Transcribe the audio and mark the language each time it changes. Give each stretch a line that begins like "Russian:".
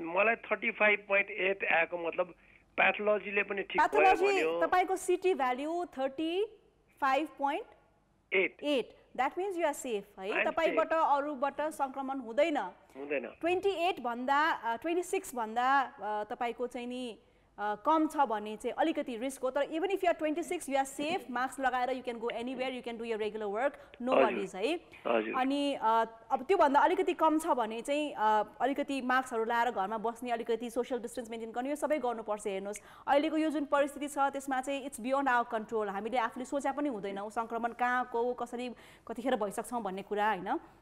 Nepali: मलाई 35.8 आएको मतलब प्याथोलोजीले पनि ठीक भयो भन्यो तपाईको city value 35.8
English: that means you are safe
Nepali: है तपाईबाट अरूबाट संक्रमण हुँदैन 28 भन्दा 26 भन्दा तपाईको चाहिँ नि कम छ भने चाहिँ अलिकति रिस्क हो, तर
English: even if you are 26 you are safe,
Nepali: mask लगाएर
English: You can go anywhere, you can do your regular work, no worries है।
Nepali: अनि अब त्योभन्दा अलिकति कम छ भने चाहिँ अलिकति मास्कहरू लगाएर घरमा बस्ने, अलिकति सोसियल डिस्टेन्स मेन्टेन गर्ने, यो सबै गर्नुपर्छ। हेर्नुहोस् अहिलेको यो जुन परिस्थिति छ त्यसमा चाहिँ
English: it's beyond our control,
Nepali: हामीले आफूले सोचे पनि हुँदैन सङ्क्रमण कहाँको कसरी कतिखेर भइसक्छौँ भन्ने कुरा होइन।